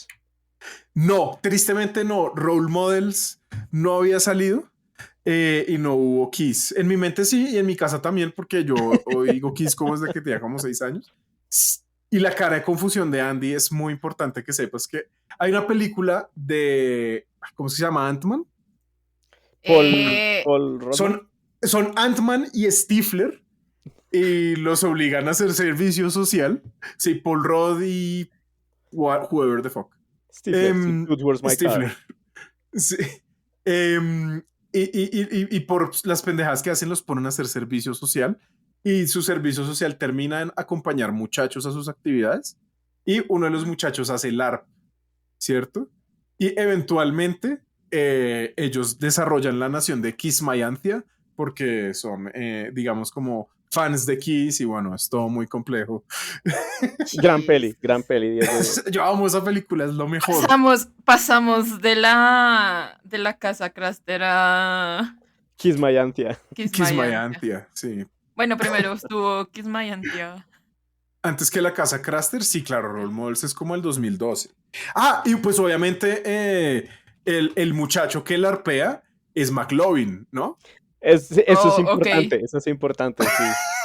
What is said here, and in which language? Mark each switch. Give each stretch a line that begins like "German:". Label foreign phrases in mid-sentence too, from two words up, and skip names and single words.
Spanish: no, tristemente no. Role Models no había salido y no hubo Kiss. En mi mente sí y en mi casa también, porque yo oigo Kiss como desde que tenía como 6 años. Y la cara de confusión de Andy es muy importante que sepas que hay una película de, ¿cómo se llama? Ant-Man. Paul Rodman. Son Ant-Man y Stifler y los obligan a hacer servicio social. Sí, Paul Rudd y
English: whoever the fuck.
Spanish: Stifler, sí, Towards My Car. Stifler. Sí. Em, y por las pendejadas que hacen los ponen a hacer servicio social y su servicio social termina en acompañar muchachos a sus actividades y uno de los muchachos hace LARP, ¿cierto? Y eventualmente ellos desarrollan la nación de Kismayantia porque son, digamos, como fans de Kiss y bueno, es todo muy complejo. Gran peli, 10 de 10. Yo amo esa película, es lo mejor. Pasamos de la casa Craster a Kismayantia. Kismayantia. Kismayantia, sí. Bueno, primero estuvo Kismayantia. Antes que la casa Craster, sí, claro, Role Models es como el 2012. Ah, y pues obviamente el muchacho que la arpea es McLovin, ¿no? Eso es importante, Ok. eso es importante, sí.